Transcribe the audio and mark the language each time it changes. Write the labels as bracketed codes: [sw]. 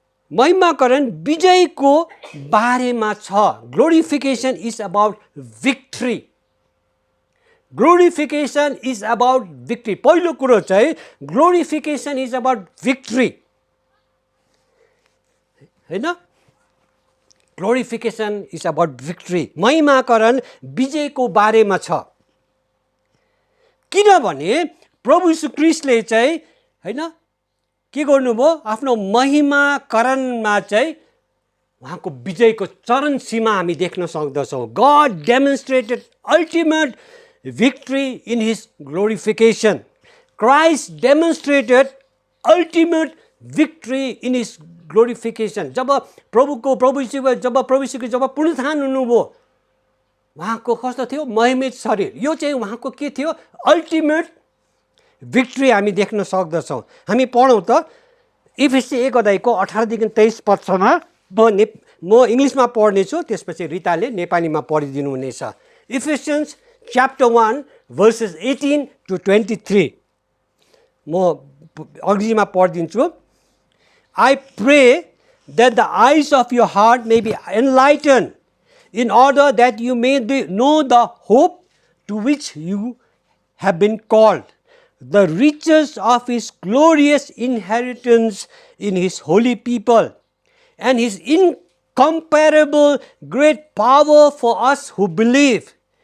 [ne] महिमाकरण विजयको बारेमा छ। [en] Glorification is about victory. Glorification is about victory. [ne] पहिलो कुरो चाहिँ [en] glorification is about victory [ne] हैन। [en] Glorification is about victory. [ne] महिमाकरण विजयको बारेमा छ। किनभने प्रभु यीशु ख्रीष्टले चाहिँ हैन के गर्नुभयो? आफ्नो महिमाकरणमा चाहिँ उहाँको विजयको चरण सीमा हामी देख्न सक्दछौँ। [en] God demonstrated ultimate victory in his glorification. Christ demonstrated ultimate victory in his glorification. [ne] जब प्रभु यीशुको जब पुनरुत्थान हुनुभयो, उहाँको कस्तो थियो? महिमित शरीर। यो चाहिँ उहाँको के थियो? अल्टिमेट विक्ट्री हामी देख्न सक्दछौँ। हामी पढौँ त इफिसी 1 अध्यायको 18 देखि 23 पदसम्म। म इङ्ग्लिसमा पढ्नेछु, त्यसपछि रिताले नेपालीमा पढिदिनु हुनेछ। [en] Ephesians chapter 1 verses 18 to 23। [ne] म अङ्ग्रेजीमा पढिदिन्छु। [en] I pray that the eyes of your heart may be enlightened, in order that you may know the hope to which you have been called, the riches of his glorious inheritance in his holy people, and his incomparable great power for us who believe.